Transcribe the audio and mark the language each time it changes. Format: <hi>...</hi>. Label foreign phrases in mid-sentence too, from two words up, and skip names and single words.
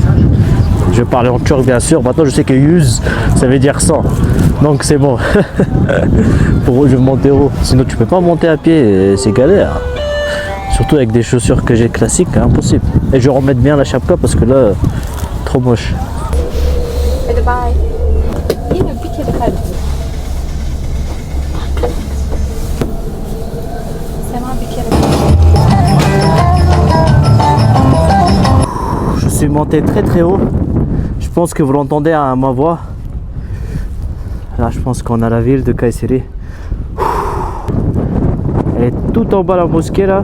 <fr>Je vais parler en turc, bien sûr. Maintenant, je sais que 100, ça veut dire 100. Donc, c'est bon. Pour eux, je vais monter haut. Sinon, tu peux pas monter à pied. C'est galère. Surtout avec des chaussures que j'ai classiques, impossible. Et je vais remettre bien la chapka parce que là, trop moche. Bye.</fr> <tr>Yine bir kere kaybettim. Sema bir kere.</tr> <fr>Je suis monté très très haut. Je pense que vous l'entendez à ma voix. Là, je pense qu'on a la ville de Kayseri. Elle est tout en bas la mosquée là.</fr>